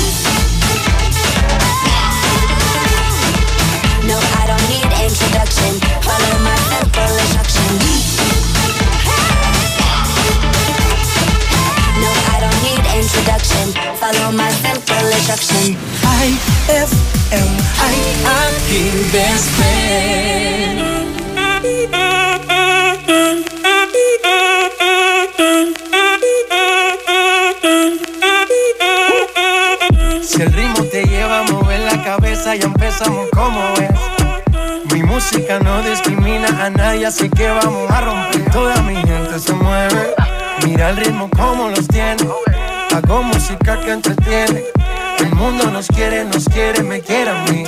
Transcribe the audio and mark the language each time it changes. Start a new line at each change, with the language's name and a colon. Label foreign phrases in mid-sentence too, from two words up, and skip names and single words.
English: No, I don't need introduction, follow my simple instruction. No, I don't need introduction, follow my simple instruction.
Filipino: IFM ay aking
English: best friend.
Spanish: Si el ritmo te lleva a mover la cabeza, ya empezamos como es. Mi música no discrimina a nadie, así que vamos a romper. Toda mi gente se mueve, mira el ritmo como los tiene. Hago música que entretiene. El mundo nos quiere, me quiere a mí.